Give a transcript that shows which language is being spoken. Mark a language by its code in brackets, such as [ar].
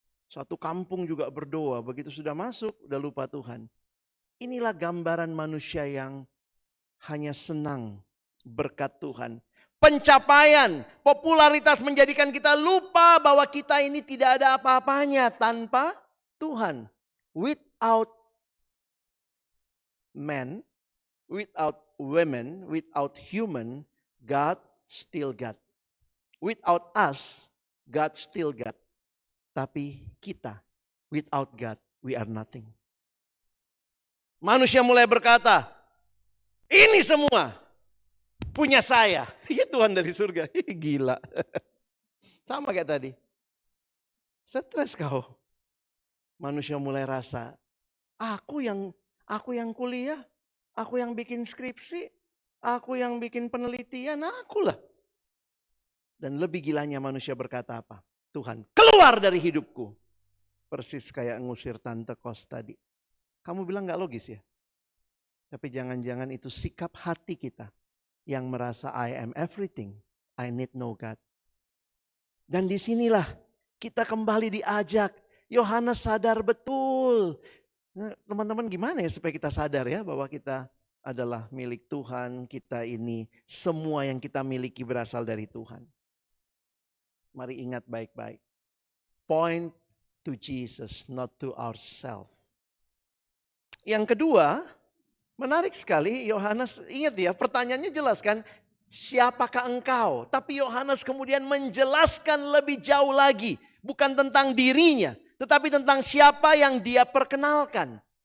[id] Satu kampung juga berdoa, begitu sudah masuk udah lupa Tuhan. Inilah gambaran manusia yang hanya senang berkat Tuhan. Pencapaian, popularitas menjadikan kita lupa bahwa kita ini tidak ada apa-apanya tanpa Tuhan. [en] Without men, without women, without human, God still God. Without us, God still God. [id] Tapi kita, [en] without God, we are nothing. [id] Manusia mulai berkata, ini semua punya saya. Ya Tuhan dari surga. Gila. Sama kayak tadi. Stres kau. Manusia mulai rasa, aku yang kuliah, aku yang bikin skripsi, aku yang bikin penelitian, akulah. Dan lebih gilanya manusia berkata apa? Tuhan, keluar dari hidupku. Persis kayak ngusir tante kos tadi. Kamu bilang gak logis ya? Tapi jangan-jangan itu sikap hati kita yang merasa [en] I am everything, I need no God. [id] Dan disinilah kita kembali diajak. Yohanes sadar betul. Nah, teman-teman gimana ya supaya kita sadar ya bahwa kita adalah milik Tuhan. Kita ini semua yang kita miliki berasal dari Tuhan. Mari ingat baik-baik. [en] Point to Jesus, not to ourselves. [id] Yang kedua, menarik sekali Yohanes, ingat ya pertanyaannya jelas kan. Siapakah engkau? Tapi Yohanes kemudian menjelaskan lebih jauh lagi. Bukan tentang dirinya, tetapi tentang siapa yang dia perkenalkan.